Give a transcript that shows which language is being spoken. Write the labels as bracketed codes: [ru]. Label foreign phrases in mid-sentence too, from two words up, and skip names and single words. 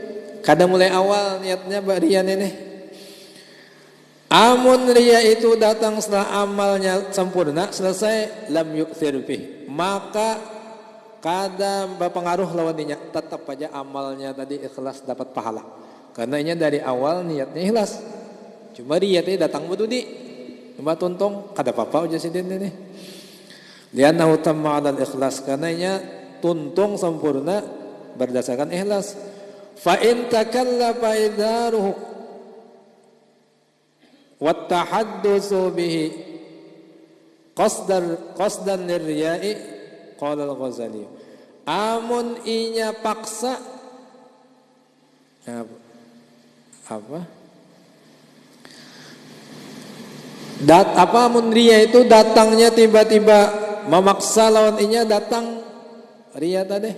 [bjn] Kadang mulai awal niatnya barian ini. Amun riya itu datang setelah amalnya sempurna selesai, [ar] لم يؤثر فيه, [bjn] maka kada berpengaruh lawannya, tetap aja amalnya tadi ikhlas dapat pahala. Karena ini dari awal niatnya ikhlas. Cuma riya tadi datang bedudi. Cuma tuntung kada apa-apa aja sidin ini. [ar] لأنه تم على الإخلاص, [bjn] karena ini tuntung sempurna berdasarkan ikhlas. [ar] فإن تكلف إظهاره والتحدث به قصدا للرياء قال الغزالي. [bjn] Amun inya paksa amun riya itu datangnya tiba-tiba memaksa lawan inya datang riya tadi.